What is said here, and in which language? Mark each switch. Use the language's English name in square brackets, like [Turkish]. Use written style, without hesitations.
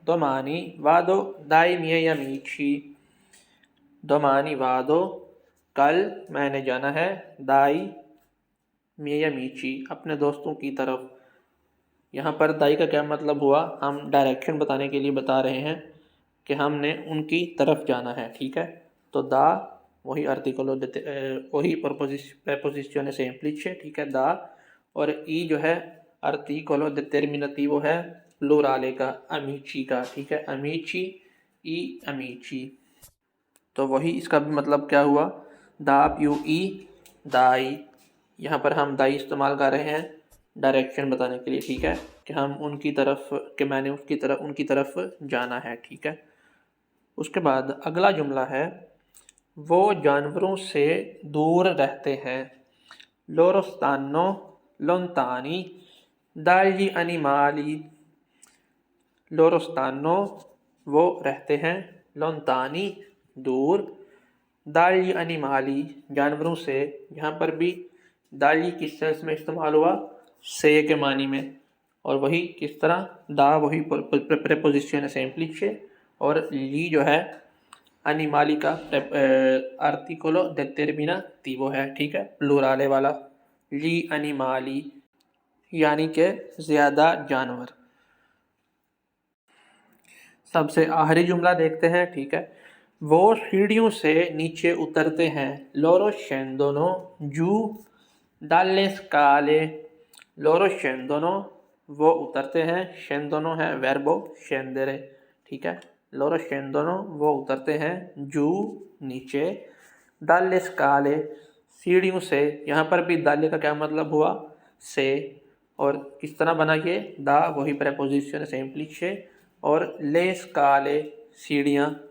[Italian] domani vado dai miei amici। domani vado, [Hindi] कल मैंने जाना है, [Italian] dai miei amici [Hindi] अपने दोस्तों की तरफ। यहाँ पर दाई का क्या मतलब हुआ, हम डायरेक्शन बताने के लिए बता रहे हैं कि हमने उनकी तरफ जाना है, ठीक है। तो दा वही आर्टिकलो वही [Italian] preposizione semplice, [Hindi] ठीक है, दा। और ई जो है आर्टिकलो determinativo है प्लूराले का, अमीची का, ठीक है, अमीची, ई अमीची। तो वही इसका भी मतलब क्या हुआ, दा प्यू ई दाई। यहाँ पर हम दाई इस्तेमाल कर रहे हैं डायरेक्शन बताने के लिए, ठीक है, कि हम उनकी तरफ, कि मैंने उनकी तरफ जाना है, ठीक है। उसके बाद अगला जुमला है, वो जानवरों से दूर रहते हैं। [Italian] loro stanno lontani dagli animali। loro stanno [Hindi] वो रहते हैं, [Italian] lontani [Hindi] दूर, [Italian] dagli animali [Hindi] जानवरों से। यहाँ पर भी दाली किस सेंस में इस्तेमाल हुआ, से के मानी में। और वही किस तरह, दा वही [Italian] preposizione semplice [Hindi] और ली जो है [Italian] animali [Hindi] का [Italian] articolo determinativo [Hindi] है, ठीक है, प्लूराले वाला, ली animali यानी के ज़्यादा जानवर। सबसे आखिरी जुमला देखते हैं, ठीक है। वो सीढ़ियों से नीचे उतरते हैं। [Italian] loro scendono giù dalle scale। loro scendono [Hindi] वो उतरते हैं, [Italian] scendono [Hindi] है [Italian] verbo scendere, [Hindi] ठीक है। [Italian] loro scendono [Hindi] वो उतरते हैं, [Italian] giù [Hindi] नीचे, [Italian] dalle scale [Hindi] सीढ़ियों से। यहाँ पर भी दाले का क्या मतलब हुआ, से। और किस तरह बना ये, दा वही [Italian] preposizione semplice [Hindi] और ले स्काले सीढ़ियाँ।